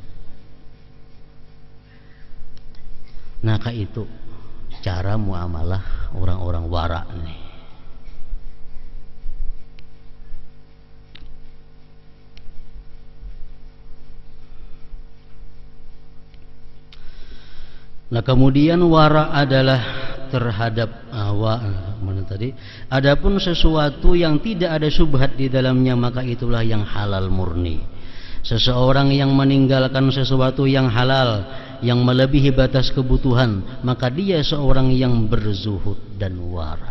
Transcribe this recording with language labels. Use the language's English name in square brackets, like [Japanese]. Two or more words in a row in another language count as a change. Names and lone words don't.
[Banjar] Nah, kayak itu cara muamalah orang-orang wara nih. [Indonesian] Nah, kemudian wara adalah terhadap mana tadi? Adapun sesuatu yang tidak ada syubhat di dalamnya, maka itulah yang halal murni. Seseorang yang meninggalkan sesuatu yang halal, yang melebihi batas kebutuhan, maka dia seorang yang berzuhud dan wara.